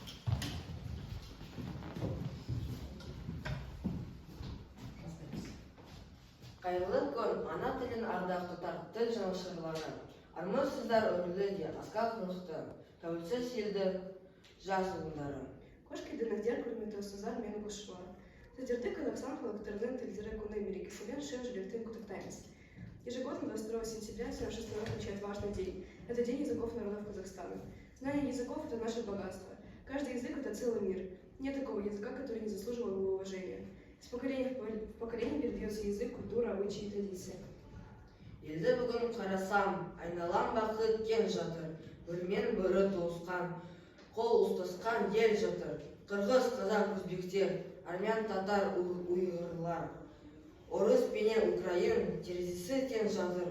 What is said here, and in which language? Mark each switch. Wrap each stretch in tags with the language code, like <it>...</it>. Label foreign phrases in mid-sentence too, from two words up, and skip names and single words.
<kk>Қайырлы күн, ана тілін ардақты тіл жанашырлары. Армысыздар өрлі де, асқақ рухты, тәуелсіз елді жас ұлындары. Қош келдіңіздер, құрметті ұстаздар мен оқушылар. Сіздерді Қазақстан халықтарының тілдері күні мерекесімен шын жүректен құттықтаймыз.</kk> <ru>Ежегодно 22 сентября вся наша страна отмечает важный день. Это День языков народов Казахстана. Знание языков – это наше богатство. Каждый язык – это целый мир. Нет такого языка, который не заслуживал бы уважения. Из поколения в поколение передается язык, культура, обычаи и традиции.</ru> <kk>Елді бүгін қарасам, айналам бақыт кен жатыр. Бірмен бірі туысқан, қол ұстасқан ел жатыр. Қырғыз, қазақ, өзбектер, армян, татар, уйғырлар. Орыс пенен Украин, терезесі тең жатыр.</kk>